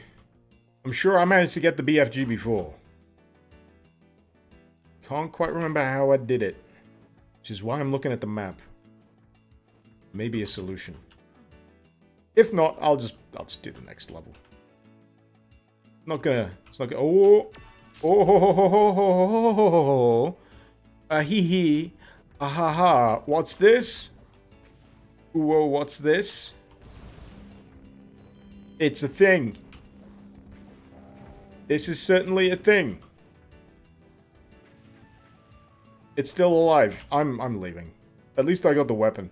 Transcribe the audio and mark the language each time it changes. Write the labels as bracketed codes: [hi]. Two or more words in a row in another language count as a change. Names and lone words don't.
[en] I'm sure I managed to get the BFG before. Can't quite remember how I did it. Which is why I'm looking at the map. Maybe a solution. If not, I'll just do the next level. It's not gonna, oh, oh, ho, ho, ho, ho, ho, ho, ho, ho. Hee hee, ha ha. What's this? Whoa, what's this? It's a thing. This is certainly a thing. It's still alive. I'm leaving. At least I got the weapon.